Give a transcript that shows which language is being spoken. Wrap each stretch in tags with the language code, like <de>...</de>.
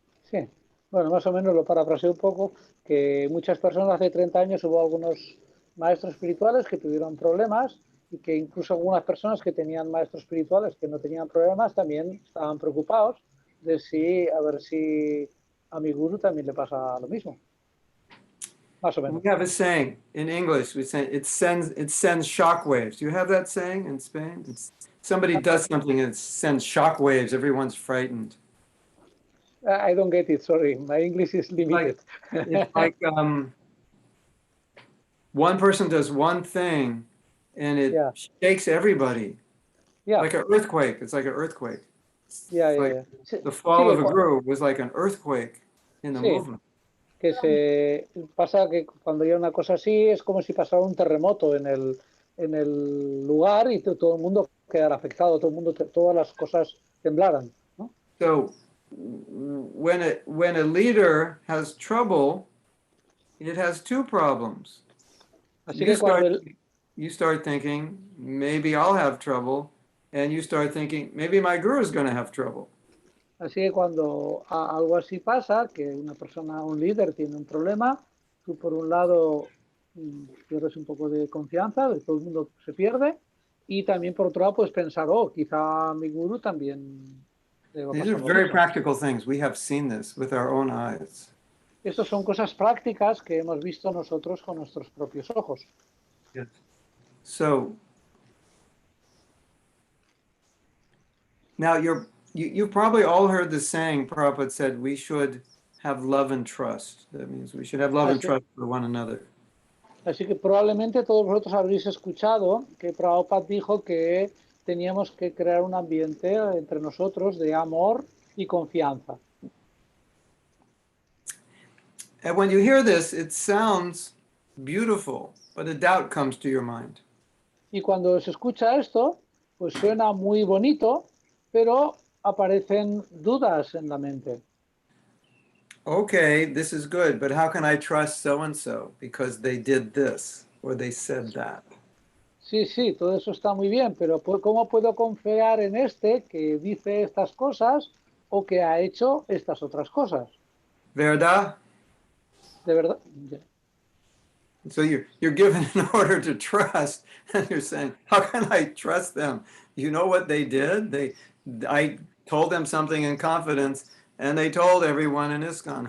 <es>Sí, bueno, más o menos lo parafraseo un poco, que muchas personas hace 30 años hubo algunos maestros espirituales que tuvieron problemas y que incluso algunas personas que tenían maestros espirituales que no tenían problemas también estaban preocupados de a ver si a mi guru también le pasa lo mismo. Más o menos.</es> <en>We have a saying in English, we say it sends shock waves. Do you have that saying in Spain? Somebody does something and it sends shock waves, everyone's frightened. I don't get it, sorry. My English is limited. It's like one person does one thing and it shakes everybody. Yeah. Like an earthquake. It's like an earthquake. Yeah. The fall of a guru was like an earthquake in the movement.</en> <es>que se pasa que cuando hay una cosa así es como si pasara un terremoto en el lugar y todo el mundo quedara afectado, todo el mundo, todas las cosas temblaran, ¿no?</es> <en>So when a leader has trouble, it has two problems.</en> <es>Así que cuando</es> <en>You start thinking, maybe I'll have trouble, and you start thinking, maybe my guru is going to have trouble.</en> <es>Así que cuando algo así pasa, que una persona, un líder tiene un problema, tú por un lado pierdes un poco de confianza, de todo el mundo se pierde, y también por otro lado puedes pensar, oh, quizá mi gurú también le va a</es> <en>These are</en> <es>pasar lo</es> <en>very</en> <es>mismo.</es> <en>practical things. We have seen this with our own eyes.</en> <es>Estas son cosas prácticas que hemos visto nosotros con nuestros propios ojos.</es> <en>So now you've probably all heard the saying Prabhupada said we should have love and trust. That means we should have love and trust for one another.</en> <es>Así que probablemente todos vosotros habréis escuchado que Prabhupada dijo que teníamos que crear un ambiente entre nosotros de amor y confianza.</es> <en>And when you hear this, it sounds beautiful, but a doubt comes to your mind.</en> <es>Y cuando se escucha esto, pues suena muy bonito, pero aparecen dudas en la mente.</es> <en>Okay, this is good, but how can I trust so-and-so because they did this or they said that?</en> <es>Sí, sí, todo eso está muy bien, pero ¿cómo puedo confiar en este que dice estas cosas o que ha hecho estas otras cosas? ¿Verdad? De verdad.</es> <en>So you're given an order to trust, and you're saying, how can I trust them? You know what they did? I told them something in confidence, and they told everyone in ISKCON.</en>